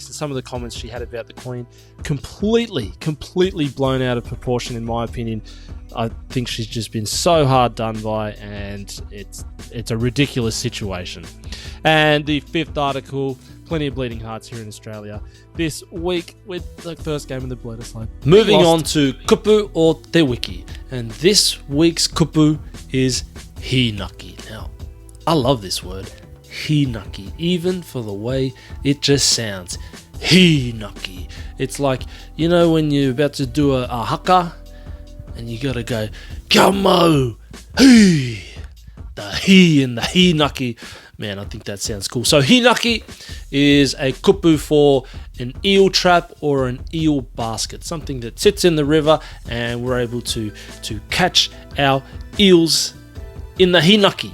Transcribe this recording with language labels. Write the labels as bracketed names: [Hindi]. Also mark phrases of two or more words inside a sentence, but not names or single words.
[English] And some of the comments she had about the Queen, completely blown out of proportion in my opinion. I think she's just been so hard done by, and it's a ridiculous situation. And the 5th article, plenty of bleeding hearts here in Australia this week with the first game of the Bledisloe. Moving on to [Māori] kupu o te wiki, [English] and this week's kupu is hinaki. Now, I love this word, hinaki, even for the way it just sounds. Hinaki. It's like, when you're about to do a haka, and you gotta go, [Māori] kia mau, hee. [English] The he and the hinaki Man, I think that sounds cool. So hinaki is a kupu for an eel trap or an eel basket, something that sits in the river and we're able to catch our eels in the hinaki.